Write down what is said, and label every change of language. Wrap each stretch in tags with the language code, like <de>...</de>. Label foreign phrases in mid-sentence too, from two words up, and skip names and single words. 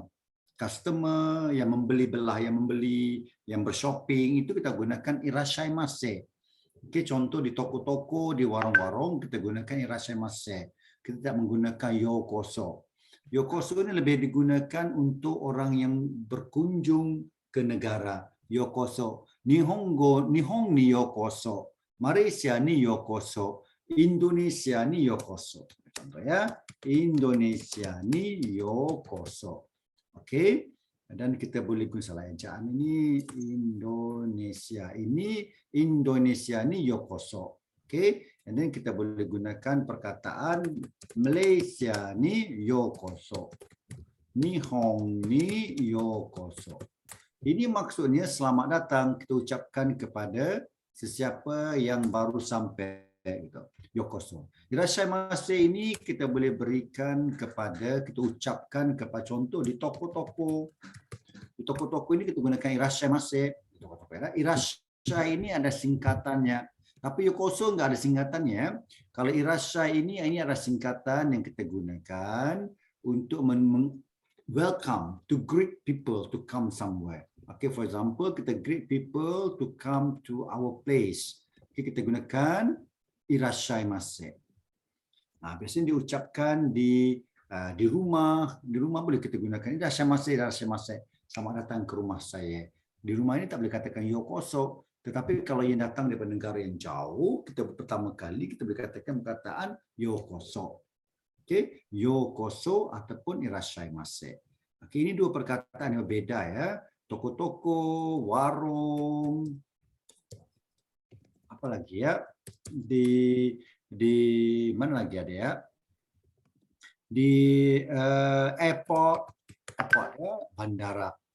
<ms>Customer yang membeli belah, yang bershopping itu kita gunakan irashaimase. Okey, contoh di toko-toko, di warung-warung kita gunakan irashaimase. Kita tidak menggunakan yokoso. Yokoso ini lebih digunakan untuk orang yang berkunjung ke negara. Yokoso.</ms> <ja>日本にようこそ. マレーシアにようこそ、インドネシアにようこそ.</ja> <ms>Contoh ya,</ms> <ja>インドネシアにようこそ.</ja> <ms>Okey. Dan kita boleh guna salah ejaan ini</ms> <ja>インドネシアにようこそ.</ja> <ms>Okey. Dan then kita boleh gunakan perkataan</ms> <ja>マレーシアにようこそ. 日本にようこそ.</ja> <ms>Ini maksudnya selamat datang kita ucapkan kepada sesiapa yang baru sampai gitu. Yokoso. Irashaimase ini kita boleh berikan kepada, kita ucapkan kepada contoh di toko-toko. Di toko-toko ini kita gunakan irashaimase. Irashai ini ada singkatannya. Tapi yokoso enggak ada singkatannya. Kalau irashai ini ada singkatan yang kita gunakan untuk</ms> <en>welcome, to greet people to come somewhere.</en> <ms>Okay, for example, kita greet people to come to our place. Okay, kita gunakan irashaimase. Nah, biasanya diucapkan di rumah. Di rumah boleh kita gunakan irashaimase, irashaimase. Selamat datang ke rumah saya. Di rumah ini tak boleh katakan yokoso. Tetapi kalau yang datang daripada negara yang jauh, kita pertama kali kita boleh katakan perkataan yokoso. Okay, yokoso ataupun irashaimase. Okay, ini dua perkataan yang berbeza ya. Toko-toko, warung, apa lagi ya? Di mana lagi ada ya? Di airport ya, bandara.</ms>